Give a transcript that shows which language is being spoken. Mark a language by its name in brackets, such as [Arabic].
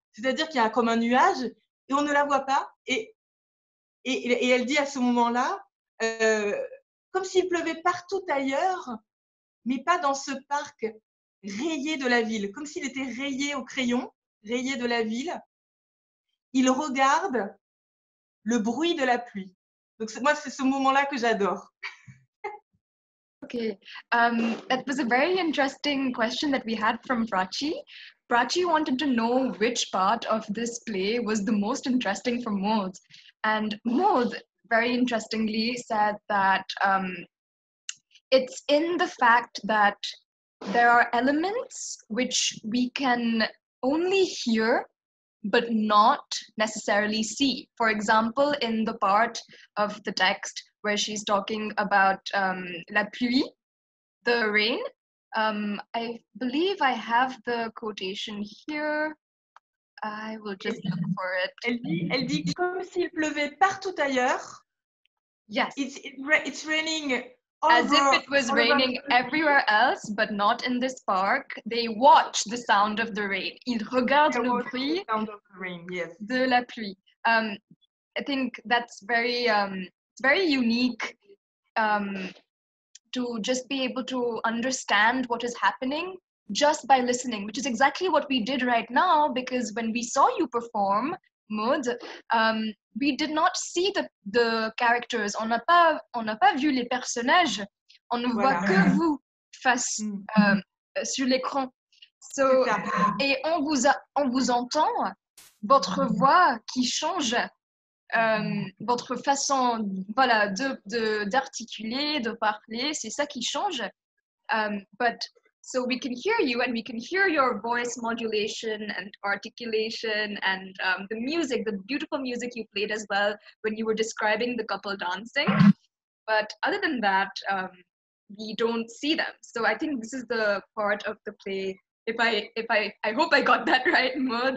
[French] C'est-à-dire qu'il y a comme un nuage, et on ne la voit pas. Et elle dit à ce moment-là, comme s'il pleuvait partout ailleurs, mais pas dans ce parc rayé de la ville, comme s'il était rayé au crayon, rayé de la ville. Il regarde le bruit de la pluie. Donc moi, c'est ce moment-là que j'adore. [English] Okay, that was a very interesting question that we had from Prachi. Prachi wanted to know which part of this play was the most interesting for Maud. And Maud, very interestingly, said that it's in the fact that there are elements which we can only hear but not necessarily see. For example, in the part of the text where she's talking about [French] la pluie, [English] the rain, I believe I have the quotation here. I will just look for it. [French] Elle dit comme s'il pleuvait partout ailleurs. [English] Yes. It's raining as if it was raining everywhere else, but not in this park. They watch the sound of the rain. [French] Ils regardent le bruit de la pluie. [English] I think that's very unique to just be able to understand what is happening just by listening, which is exactly what we did right now, because when we saw you perform, Maud, we did not see the characters. [French] On n'a pas vu les personnages. On ne voit que vous face sur l'écran. So, et on vous entend, votre voix qui change, votre façon, voilà, d'articuler, de parler, c'est ça qui change. [English] But so we can hear you, and we can hear your voice modulation and articulation, and the music, the beautiful music you played as well when you were describing the couple dancing. But other than that, we don't see them. So I think this is the part of the play. I hope I got that right, Maud.